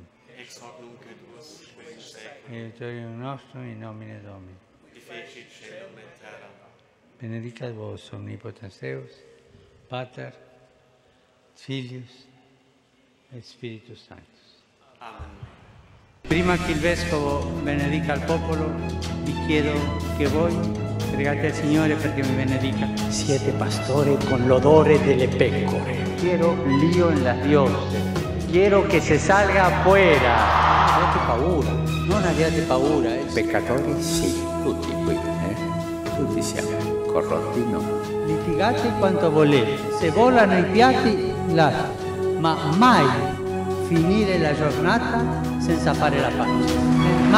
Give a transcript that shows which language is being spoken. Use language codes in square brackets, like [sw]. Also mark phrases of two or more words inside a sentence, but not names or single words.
[la] ex hoc nunc et us, aiutorium nostrum in nomine Domini, qui fecit caelum et terra. Benedicat vos omnipotens Deus, Pater, Filius et Spiritus Sanctus. Amen. [it] Prima che il Vescovo benedica il popolo, vi chiedo che voi pregate al Signore perché mi benedica. Siete pastore con l'odore delle pecore. [es] Quiero lío en las dioses. Quiero que se salga afuera. [it] Abbiate paura, non abbiate paura. Peccatori sì, tutti qui, tutti siamo corrotti, no? Litigate quanto volete, se volano i piatti lasciate, ma mai finire la giornata senza fare la pace.